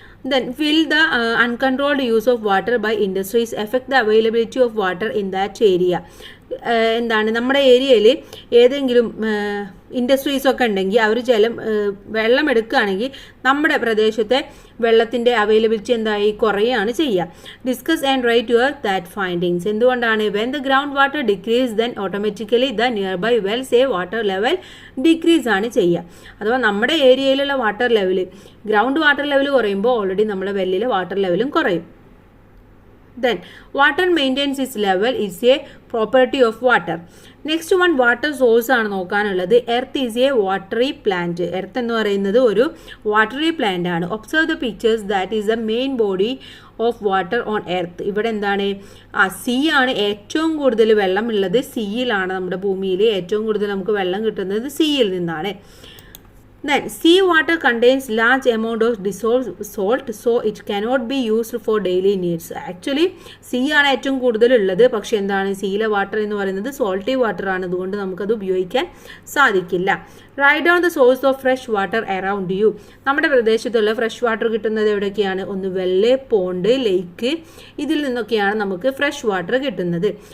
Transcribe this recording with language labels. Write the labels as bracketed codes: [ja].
[en] Then will the uncontrolled use of water by industries affect the availability of water in that area? [ml] എന്താണ്? നമ്മുടെ ഏരിയയിൽ ഏതെങ്കിലും ഇൻഡസ്ട്രീസൊക്കെ ഉണ്ടെങ്കിൽ അവർ വെള്ളം എടുക്കുകയാണെങ്കിൽ നമ്മുടെ പ്രദേശത്തെ വെള്ളത്തിൻ്റെ അവൈലബിലിറ്റി എന്തായി? കുറയുകയാണ് ചെയ്യുക. Discuss and write your that findings. എന്തുകൊണ്ടാണ്? When the ground water decrease then automatically the near by Wells A water level decrease ആണ് ചെയ്യുക. അഥവാ നമ്മുടെ ഏരിയയിലുള്ള water level, ground water level കുറയുമ്പോൾ ഓൾറെഡി നമ്മുടെ വെല്ലിലെ വാട്ടർ ലെവലും കുറയും. [en] Then water maintains its level is a property of water. Next one, water source [ml] ആണ് നോക്കാനുള്ളത്. Earth is A watery plant. Earth എന്ന് പറയുന്നത് ഒരു വാട്ടറി പ്ലാന്റ് ആണ്. Observe the pictures that is the main body of water on earth. ഇവിടെ എന്താണ്? See ആണ് ഏറ്റവും കൂടുതൽ വെള്ളം ഉള്ളത്. സീയിലാണ്, നമ്മുടെ ഭൂമിയിൽ ഏറ്റവും കൂടുതൽ നമുക്ക് വെള്ളം കിട്ടുന്നത് സീയിൽ നിന്നാണ്. [en] Then sea water contains large amount of dissolved salt, so it cannot be used for daily needs. [ml] Actually see ആണ് ഏറ്റവും കൂടുതലുള്ളത്. പക്ഷെ എന്താണ്? സീയിലെ വാട്ടർ എന്ന് പറയുന്നത് സോൾട്ടി വാട്ടർ ആണ്. അതുകൊണ്ട് നമുക്കത് ഉപയോഗിക്കാൻ സാധിക്കില്ല. Write down the source of fresh water around U. നമ്മുടെ പ്രദേശത്തുള്ള ഫ്രഷ് വാട്ടർ കിട്ടുന്നത് എവിടെയൊക്കെയാണ്? ഒന്ന് വെല്ല്, പോണ്ട്, ലേക്ക്, ഇതിൽ നിന്നൊക്കെയാണ് നമുക്ക് ഫ്രഷ് വാട്ടർ കിട്ടുന്നത്.